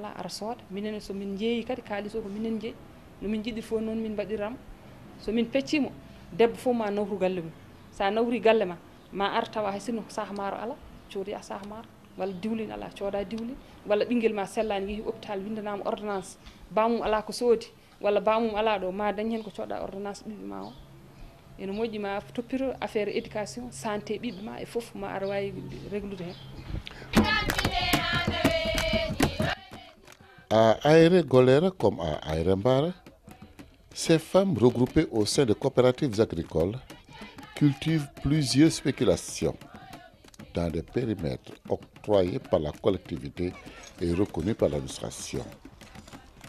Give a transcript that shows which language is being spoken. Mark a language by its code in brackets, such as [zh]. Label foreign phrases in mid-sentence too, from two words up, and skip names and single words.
[ff] ala ara sooda minen so min jeeyi kadi kalis o ko minen jeeyi no min jiɗi fof noon min mbaɗiram so min peccimo debbo fof ma nawru galle mum sa nawri galle ma ar tawa hay sinno saha maaro ala coodi saha maaro walla diwlin ala cooda diwlin walla ɓinguel ma sellani yeehi hôpital windanama ordonnance bamum ala ko soodi walla bamum ala ɗo ma dañ hen ko coɗɗa ordonnance ɓiɓɓe ma o ene moƴƴi ma toppito [fr] affaire éducation santé [ff] ɓiɓɓe ma e foof ma aɗa wawi réglude hen. [fr] À Aéré Golera comme à Aéré Mbara, ces femmes regroupées au sein de coopératives agricoles cultivent plusieurs spéculations dans des périmètres octroyés par la collectivité et reconnus par l'administration.